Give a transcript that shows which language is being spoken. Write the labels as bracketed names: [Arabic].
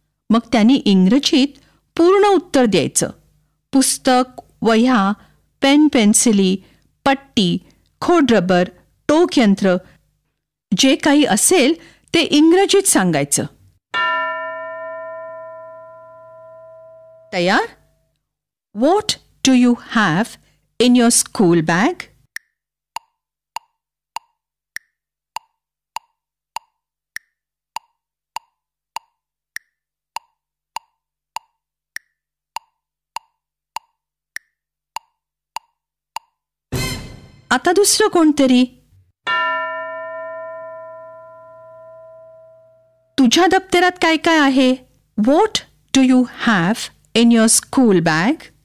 [Marathi] मग त्यांनी इंग्रजीत पूर्ण उत्तर द्यायचं. पुस्तक, वह्या, पेन पेन्सिली, पट्टी, खोडरबर, टोकयंत्र जे काही असेल ते इंग्रजीत सांगायचं. तयार? [English] What do you have in your school bag? [Marathi] आता दुसरं कोणतरी. तुझ्या दप्तरात काय काय आहे? [English] What do you have in your school bag?